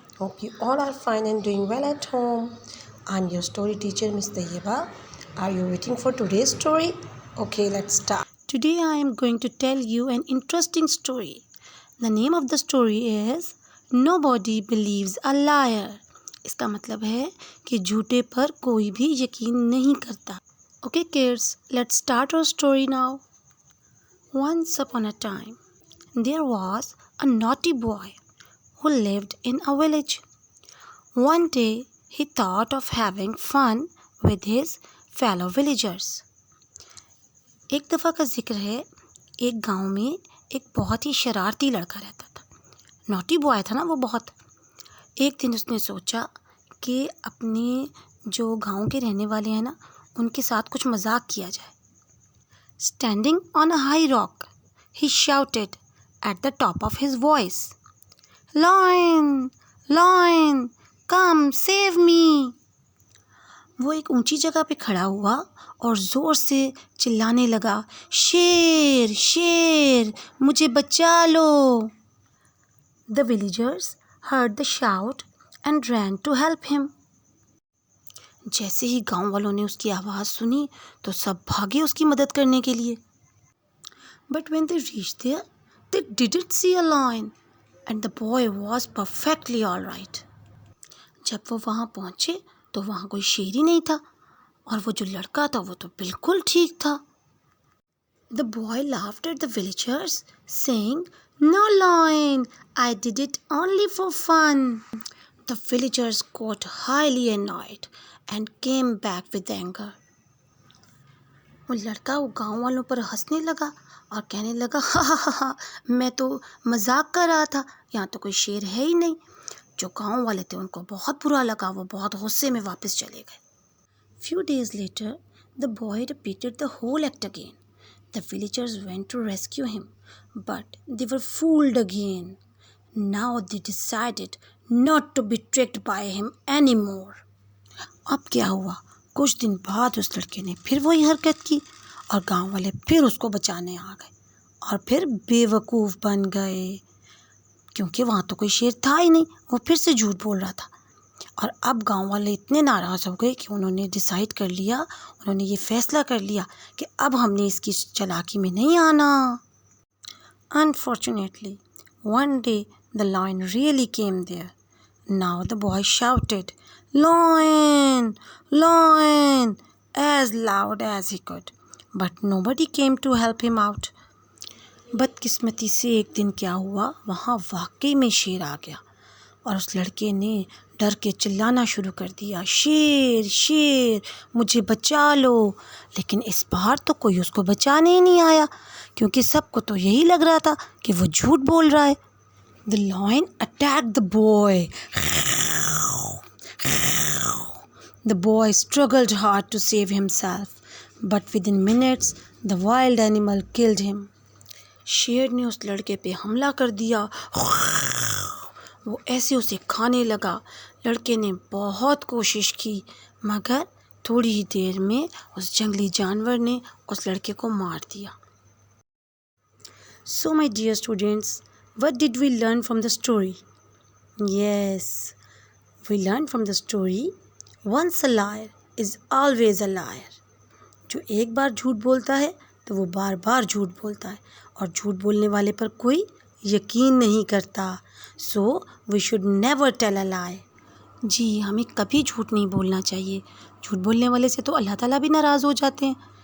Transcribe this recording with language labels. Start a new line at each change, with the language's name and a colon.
English: Hope you all are fine and doing well at home. I'm your story teacher, Miss Tayyiba. Are you waiting for today's story? Okay, let's start. Today I am going to tell you an interesting story. The name of the story is Nobody Believes a Liar.
Hindi: इसका मतलब है कि झूठे पर कोई भी यकीन नहीं करता.
English: Okay, kids, let's start our story now. Once upon a time, there was a naughty boy who lived in a village. One day, he thought of having fun with his fellow villagers.
Hindi: एक दफ़ा का जिक्र है, एक गांव में एक बहुत ही शरारती लड़का रहता था. नॉटी बॉय था ना वो बहुत. एक दिन उसने सोचा कि अपने जो गांव के रहने वाले हैं ना, उनके साथ कुछ मजाक किया जाए.
English: Standing on a high rock, he shouted at the top of his voice, "Lion, lion, come save me!"
Hindi: वो एक ऊंची जगह पे खड़ा हुआ और ज़ोर से चिल्लाने लगा, शेर शेर मुझे बचा लो.
English: The villagers heard the shout and ran to help him.
Hindi: जैसे ही गांव वालों ने उसकी आवाज़ सुनी तो सब भागे उसकी मदद करने के लिए.
English: But when they reached there, they didn't see a lion, and the boy was perfectly all right.
Hindi: जब वो वहाँ पहुँचे तो वहाँ कोई शेर ही नहीं था और वो जो लड़का था वो तो बिल्कुल ठीक था.
English: The boy laughed at the villagers, saying, "No lion, I did it only for fun." The villagers got highly annoyed and came back with anger.
Hindi: वो लड़का वो गांव वालों पर हंसने लगा और कहने लगा, हा हा हा हा, मैं तो मजाक कर रहा था, यहाँ तो कोई शेर है ही नहीं. जो गांव वाले थे उनको बहुत बुरा लगा, वो बहुत गुस्से में वापस चले गए.
English: Few days later, the boy repeated the whole act again. The villagers went to rescue him, but they were fooled again. Now they decided not to be tricked by him anymore.
Hindi: अब क्या हुआ? कुछ दिन बाद उस लड़के ने फिर वही हरकत की और गांव वाले फिर उसको बचाने आ गए और फिर बेवकूफ़ बन गए, क्योंकि वहाँ तो कोई शेर था ही नहीं. वो फिर से झूठ बोल रहा था और अब गांव वाले इतने नाराज़ हो गए कि उन्होंने डिसाइड कर लिया, उन्होंने ये फैसला कर लिया कि अब हमने इसकी चालाकी में नहीं आना.
English: Unfortunately, one day the lion really came there. Now the boy shouted, "Lion, lion," as loud as he could, but nobody came to help him out.
Hindi: बदकिस्मती से एक दिन क्या हुआ, वहाँ वाकई में शेर आ गया और उस लड़के ने डर के चिल्लाना शुरू कर दिया, शेर शेर मुझे बचा लो. लेकिन इस बार तो कोई उसको बचाने ही नहीं आया, क्योंकि सबको तो यही लग रहा था कि वो झूठ बोल रहा है.
English: The lion attacked the boy. The boy struggled hard to save himself, but within minutes the wild animal killed him.
Hindi: शेर ने उस लड़के पे हमला कर दिया. वो ऐसे उसे खाने लगा. लड़के ने बहुत कोशिश की, मगर थोड़ी ही देर में उस जंगली जानवर ने उस लड़के को मार दिया.
English: So my dear students, what did we learn from the story? Yes, we learned from the story, once a liar is always a liar.
Hindi: जो एक बार झूठ बोलता है तो वो बार बार झूठ बोलता है और झूठ बोलने वाले पर कोई यकीन नहीं करता.
English: So we should never tell a lie.
Hindi: जी, हमें कभी झूठ नहीं बोलना चाहिए. झूठ बोलने वाले से तो अल्लाह ताला भी नाराज़ हो जाते हैं.